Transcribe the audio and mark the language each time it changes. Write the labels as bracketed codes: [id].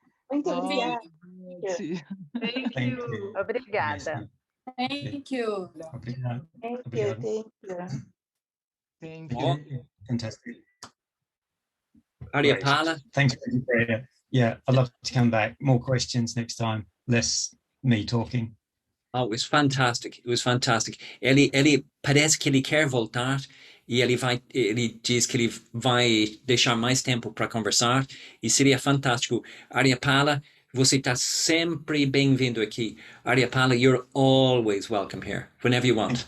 [pt] Muito obrigada. [en] Thank you. [pt] Obrigada. [en] Thank you. [pt] Obrigado. [en] Thank you. Fantastic. Aryapala. Thanks for your prayer. Yeah, I'd love to come back. More questions next time. Less me talking. Oh, it was fantastic. It was fantastic. [pt] Ele parece que ele quer voltar e ele diz que ele vai deixar mais tempo para conversar e seria fantástico. Aryapala, você está sempre bem-vindo aqui. [en] Aryapala, you're always welcome here, whenever you want.